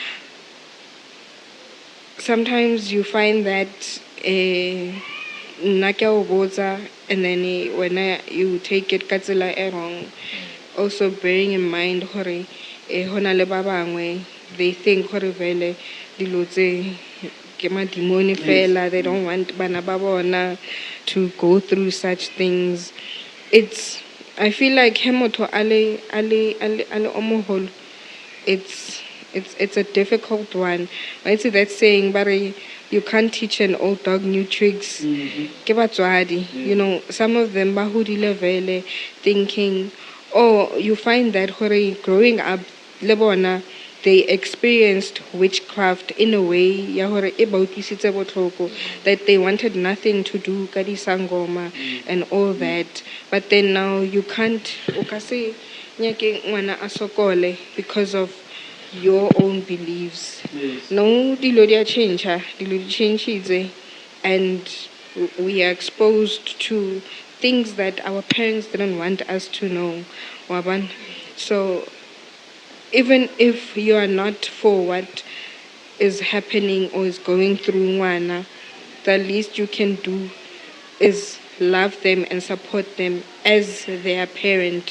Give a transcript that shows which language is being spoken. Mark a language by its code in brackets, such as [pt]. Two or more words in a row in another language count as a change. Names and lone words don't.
[en] Sometimes you find that and then when you take it wrong, also bearing in mind they think they don't want [tn] bana ba bona [en] to go through such things. I feel like it's a difficult one. I see that saying, but you can't teach an old dog new tricks. You know, some of them thinking, oh, you find that growing up, lebona, they experienced witchcraft in a way [tn] ya hore e ba utlwisitse botlhoko, [en] that they wanted nothing to do [tn] ka di sangoma [en] and all that. But then now you can't [tn] o ka se nyake ngwana a sokole [en] because of your own beliefs. Yes. No, [tn] dilo di a [en] change, and we are exposed to things that our parents didn't want us to know. Waban. So even if you are not for what is happening or is going through Ngwana, the least you can do is love them and support them as their parent.